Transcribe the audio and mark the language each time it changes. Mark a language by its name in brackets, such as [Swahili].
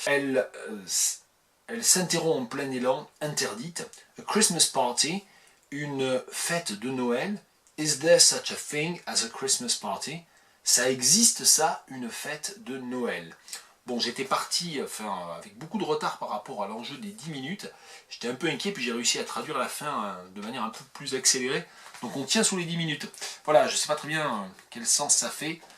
[French] Elle s'interrompt en plein élan, interdite. [English] A Christmas party, [French] une fête de Noël. [English] Is there such a thing as a Christmas party? [French] Ça existe ça, une fête de Noël. Bon, j'étais parti avec beaucoup de retard par rapport à l'enjeu des 10 minutes. J'étais un peu inquiet, puis j'ai réussi à traduire la fin de manière un peu plus accélérée. Donc on tient sous les 10 minutes. Voilà, je ne sais pas très bien quel sens ça fait.